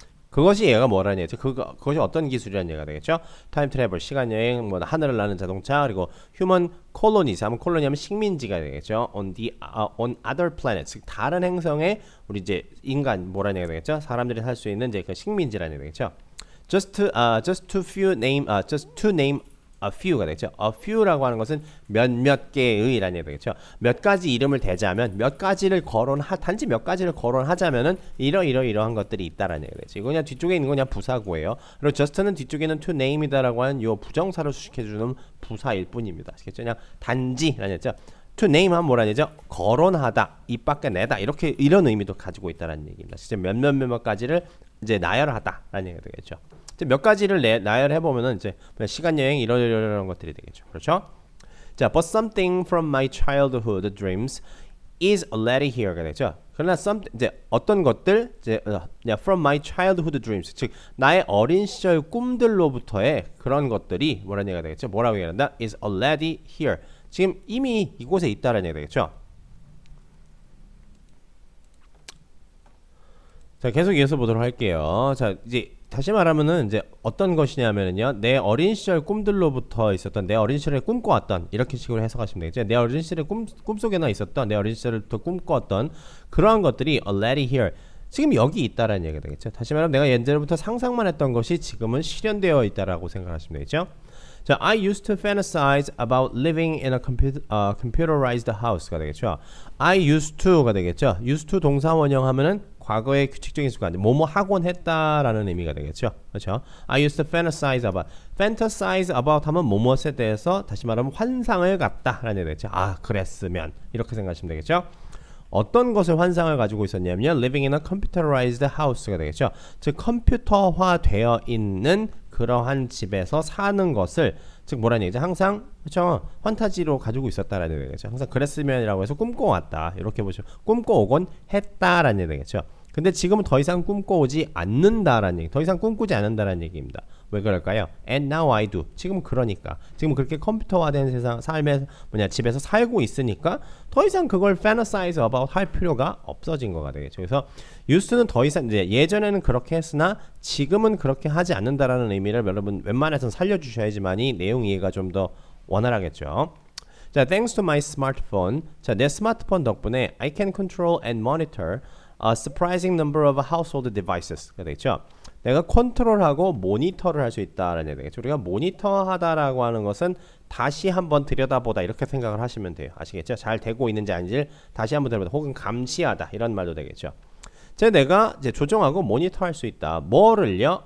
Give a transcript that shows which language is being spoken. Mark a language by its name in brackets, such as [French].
[Korean] 그것이 얘가 뭐라는 얘기죠? 그것이 어떤 기술이라는 얘기가 되겠죠? 타임 트래블, 시간 여행, 뭐 하늘을 나는 자동차, 그리고 휴먼 콜로니스 하면 콜로니 하면 식민지가 되겠죠. [English] on other planets, [Korean] 즉 다른 행성에 우리 이제 인간 뭐라는 얘기가 되겠죠? 사람들이 살 수 있는 이제 그 식민지라는 얘기가 되겠죠. [English] just to name a few가 되겠죠. [Korean] a few라고 하는 것은 몇몇 개의라는 얘기가 되겠죠. 몇 가지 이름을 대자면 단지 몇 가지를 거론하자면은 이러한 것들이 있다라는 얘기가 되죠. 이거 그냥 뒤쪽에 있는 건 그냥 부사고예요. 그리고 just는 뒤쪽에는 to name이다라고 하는 요 부정사를 수식해주는 부사일 뿐입니다. 아시겠죠? 그냥 단지라는 얘기죠. to name 하면 뭐라는 얘기죠? 거론하다, 입 밖에 내다 이런 의미도 가지고 있다라는 얘기입니다. 진짜 몇몇 가지를 이제 나열하다라는 얘기가 되겠죠. 몇 가지를 나열해 보면은 이제 시간 여행 이런 것들이 되겠죠. 그렇죠? [English] 자, but something from my childhood dreams is already here가 되죠. [Korean] 그러나 이제 어떤 것들 이제 [English] from my childhood dreams, [Korean] 즉 나의 어린 시절 꿈들로부터의 그런 것들이 뭐라는 얘기가 되겠죠. 뭐라고 얘기한다? [English] is already here. [Korean] 지금 이미 이곳에 있다라는 얘기가 되겠죠. 자, 계속 이어서 보도록 할게요. 자, 이제 다시 말하면은 이제 어떤 것이냐면은요, 내 어린 시절 꿈들로부터 있었던 내 어린 시절에 꿈꿔왔던 이렇게 식으로 해석하시면 되겠죠. 내 어린 시절에 꿈속에나 있었던 내 어린 시절부터 꿈꿔왔던 그러한 것들이 [English] already here [Korean] 지금 여기 있다라는 얘기가 되겠죠. 다시 말하면 내가 예전부터 상상만 했던 것이 지금은 실현되어 있다라고 생각하시면 되겠죠. [English] 자, I used to fantasize about living in a computerized house가 되겠죠. I used to가 되겠죠. [Korean] used to 동사 원형하면은 과거의 규칙적인 수가 뭐뭐 하곤 했다라는 의미가 되겠죠. 그렇죠? [English] I used to fantasize about [Korean] 하면 뭐뭐에 대해서 다시 말하면 환상을 갖다라는 얘기가 되겠죠. 아, 그랬으면 이렇게 생각하시면 되겠죠. 어떤 것을 환상을 가지고 있었냐면 [English] living in a computerized house [Korean] 가 되겠죠. 즉 컴퓨터화되어 있는 그러한 집에서 사는 것을 즉 뭐라는 얘기죠? 항상 그렇죠? 판타지로 가지고 있었다라는 얘기죠. 항상 그랬으면이라고 해서 꿈꿔왔다. 이렇게 보시면 꿈꿔오곤 했다라는 얘기 되겠죠. 근데 지금은 더 이상 꿈꿔오지 않는다라는 얘기, 더 이상 꿈꾸지 않는다라는 얘기입니다. 왜 그럴까요? [English] And now I do. [Korean] 지금 그러니까 지금 그렇게 컴퓨터화된 세상 삶에 집에서 살고 있으니까 더 이상 그걸 [English] fantasize about [Korean] 할 필요가 없어진 거가 되겠죠. 그래서 used는 더 이상 이제 예전에는 그렇게 했으나 지금은 그렇게 하지 않는다라는 의미를 여러분 웬만해서는 살려주셔야지만이 내용 이해가 좀 더 원활하겠죠. [English] 자, thanks to my smartphone. 자, [Korean] 내 스마트폰 덕분에 [English] I can control and monitor a surprising number of household devices가 되겠죠. [Korean] 내가 컨트롤하고 모니터를 할 수 있다라는 얘기 되겠죠. 우리가 모니터하다라고 하는 것은 다시 한번 들여다보다 이렇게 생각을 하시면 돼요. 아시겠죠? 잘 되고 있는지 아닌지를 다시 한번 들여다보다 혹은 감시하다 이런 말도 되겠죠. 내가 이제 조정하고 모니터할 수 있다. 뭐를요?